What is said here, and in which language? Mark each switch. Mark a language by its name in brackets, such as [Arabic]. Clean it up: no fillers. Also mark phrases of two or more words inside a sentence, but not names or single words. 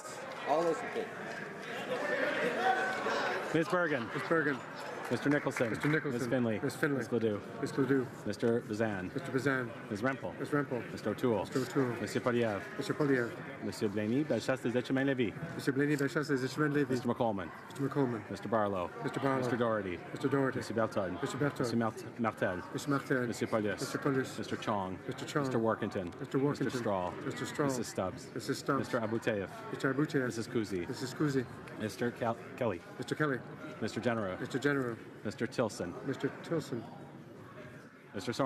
[English] All those in favor. Ms. Bergen. Ms. Bergen. Mr. Nicholson. Mr. Nicholson. Ms. Finley. Ms. Finley. Ms. Ledoux. Ms. Ledoux. Mr. Bazan. Mr. Bazan. Ms. Rempel. Ms. Rempel. Mr. O'Toole. Mr. O'Toole. Monsieur Poliev. Mr. Poliev. Monsieur Blaney, Bellechasse des Etchemins-Lévis. Mr. Blaney, Bellechasse des Etchemins-Lévis. Mr. McColeman. Mr. McColeman. Mr. Barlow. Mr. Barlow. Mr. Doherty. Mr. Doherty. Mr. Berton. Mr. Berton. Mr. Martel. Mr. Martel. Monsieur Paulus. Mr. Paulus. Mr. Chong. Mr. Chong. Mr. Workington. Mr. Workington. Mr. Straw. Mr. Straw. Mrs. Stubbs. Mrs. Stubbs. Mr. Abuteyev. Mr. Abuteyev. Mrs. Kuzi. Mrs. Kuzi. Mr. Kelly. Mr. Kelly. Mr. General. Mr. General. Mr. Tilson. Mr. Tilson.